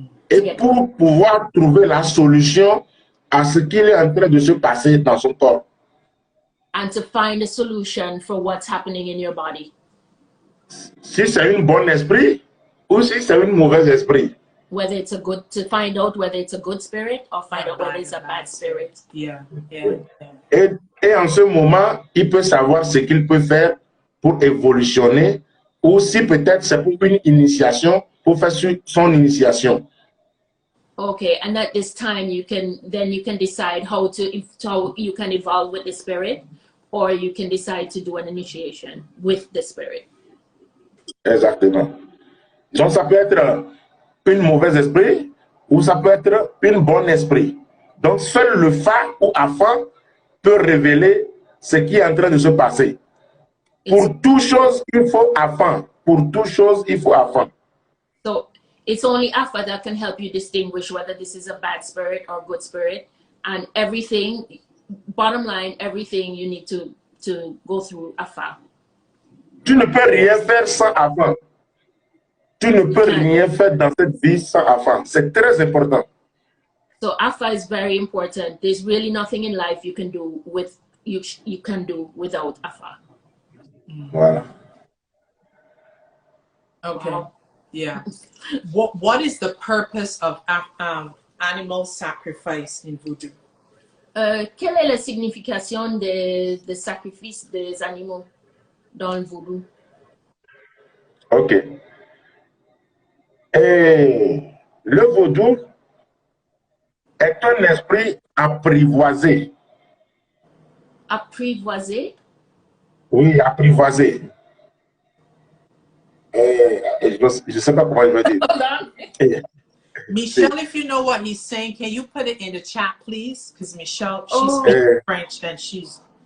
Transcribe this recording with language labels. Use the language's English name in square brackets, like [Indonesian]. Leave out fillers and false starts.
[French] Et pour pouvoir trouver la solution à ce qu'il est en train de se passer dans son corps. [English] And to find a solution for what's happening in your body. [French] Si c'est un bon esprit ou si c'est un mauvais esprit. [English] Whether it's to find out whether it's a good spirit or find out whether it's a bad spirit. Yeah. [French] Et en ce moment, il peut savoir ce qu'il peut faire pour évolutionner ou si peut-être c'est pour une initiation, pour faire son initiation. [English] Okay, and at this time you can decide how you can evolve with the spirit, or you can decide to do an initiation with the spirit. [French] Exactement. Donc ça peut être un mauvais esprit ou ça peut être un bon esprit. Donc seul le phare ou Afa peut révéler ce qui est en train de se passer. Pour toute chose, il faut Afa. Pour toute chose, il faut Afa. [English] So it's only Afa that can help you distinguish whether this is a bad spirit or good spirit. And everything, bottom line, everything you need to go through Afa. [French] Tu ne peux rien faire sans Afa. Tu ne peux rien faire dans cette vie sans Afa. C'est très important. [English] So Afa is very important. There's really nothing in life you can do without Afa. [French] Voilà. [English] Okay. Wow. Yeah. What is the purpose of animal sacrifice in Voodoo? [French] Quelle est la signification des sacrifices des animaux dans le Voodoo? Ok. Et le Voodoo est un esprit apprivoisé. Apprivoisé? Oui, apprivoisé. Je ne sais pas comment je vais dire. [English] Michelle, if you know what he's saying, can you put it in the chat, please? Because Michelle, she speaks French and she's